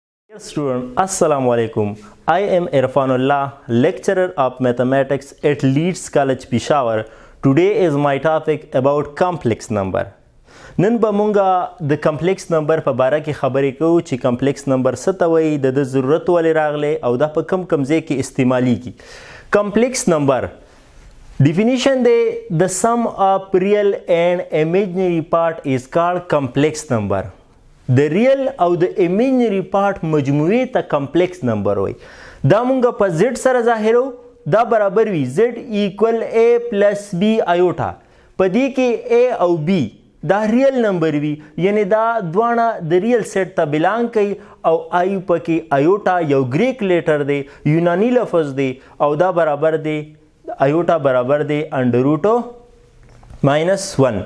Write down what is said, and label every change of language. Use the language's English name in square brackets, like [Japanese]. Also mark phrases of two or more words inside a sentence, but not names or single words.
[English] Dear student, Assalamu alaikum. I am Irfanullah, lecturer of mathematics at LEEDS College, Peshawar. Today is my topic about complex number. [Pashto] نن به مونږه د [English] complex number [Pashto] په باره کې خبرې کوو چې [English] complex number [Pashto] څه ته وایي، د ضرورت ولې راغلی او دا په کم کم ځای کې استعمالیږي. [English] complex number definition دی the sum of real and imaginary part is called complex number. [Pashto] د ریل او د [English] imaginary part [Pashto] مجموعې ته [English] complex number [Pashto] وایي. دا مونږ په z سره ظاهرو، دا برابر وي [English] z equal a plus b iota. [Pashto] په دې کې a او b دا [English] real number [Pashto] وي، یعنی دا دواړه د [English] real set [Pashto] ته بلانګ کوي او آی پکې ایوټا یو [English] Greek letter [Pashto] دی، یونانی لفظ دی او دا برابر دی ایوټا برابر دی [English] under root [Pashto] -1.